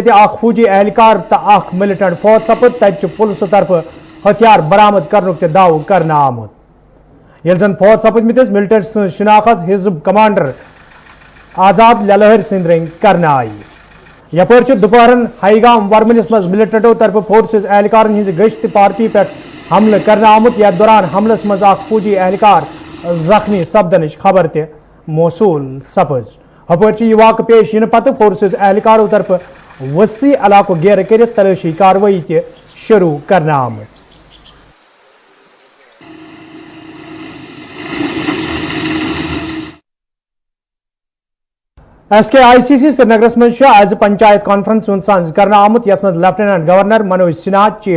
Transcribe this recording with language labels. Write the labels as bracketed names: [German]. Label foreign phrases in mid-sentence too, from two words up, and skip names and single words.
[Kashmiri] یہ اخ فوجی اہلکار تو اخ ملٹنٹ فوت سپد تتہ پولیسو طرف ہتھیار برآمد کرنک دعو کرنے آمت یل زن فوت سپدمتس ملٹنٹ سن شناخت حزب کمانڈر آزاد للہر سند رنگ کرنے آئی یپر دوپہرن ہائی گام ورملس مز ملٹنٹو طرف فورسز اہلکارن ہز گشت پارٹی پہ حملہ کرنے آمت یتھ دوران حملس مز اخ فوجی اہلکار زخمی سپدنچ خبر تہ موصول سپز ہپر یہ واقع پیش ین پتہ فورسز اہلکارو طرف وسیع علاقہ گیر کرت تلاشی کاروائی تہ شروع کرنے آمت ایس کے آئی سی سی سرینگرس مز آج پنچایت کانفرنس سنز کرنے آمت یتھ مز لیفٹیننٹ گورنر منوج سنہا چیف